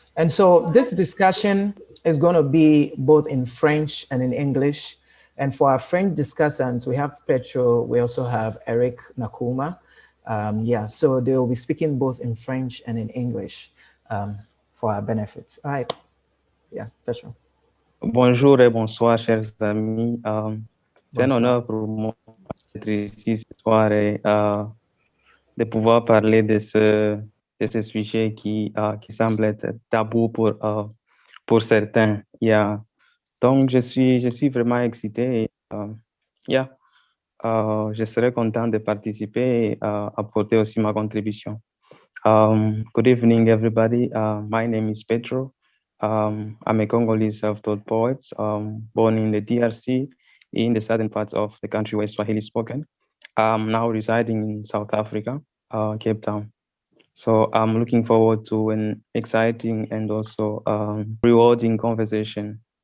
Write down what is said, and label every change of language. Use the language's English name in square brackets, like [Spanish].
[English] And so this discussion is going to be both in French and in English. And for our French discussants, we have Petro. We also have Eric Nakuma. Yeah, so they will be speaking both in French and in English. For our benefits. All right. Yeah, Petro. [French] Bonjour et bonsoir, chers amis. C'est un Bonsoir. honneur pour moi d'être ici ce soir et de pouvoir parler de ce sujet qui semble être tabou pour certains. Yeah. Donc, je suis vraiment excité et je serai content de participer et apporter aussi ma contribution. [English] Good evening, everybody. My name is Petro. I'm a Congolese self-taught poet, born in the DRC, in the southern parts of the country where Swahili is spoken. I'm now residing in South Africa, Cape Town. So I'm looking forward to an exciting and also rewarding conversation.